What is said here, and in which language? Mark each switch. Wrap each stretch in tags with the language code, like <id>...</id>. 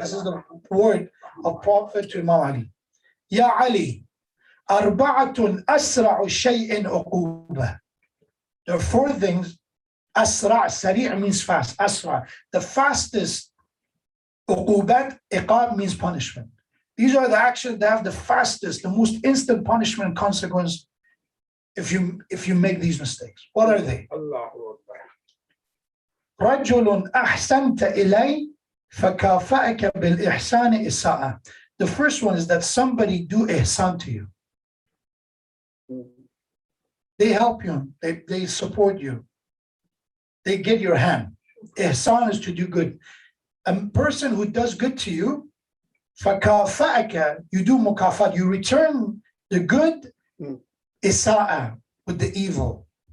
<en>This is the word of Prophet to Imam Ali.</en> <ar>Ya Ali, أربعة أسرع شيء عقوبة.</ar> <en>There are 4 things. أسرع, سريع means fast. أسرع, the fastest. عقوبات, iqab means punishment. These are the actions that have the fastest, the most instant punishment and consequence if you make these mistakes. What are they?</en> <ar>رجل أحسنت إلي فكافأك بالإحسان إساءة.</ar> <en>The first one is that somebody do ihsan to you. They help you, they support you, they get your hand. Ihsan is to do good. A person who does good to you, فكافأك, you do mukafat, you return the good, isa'a, with the evil.</en>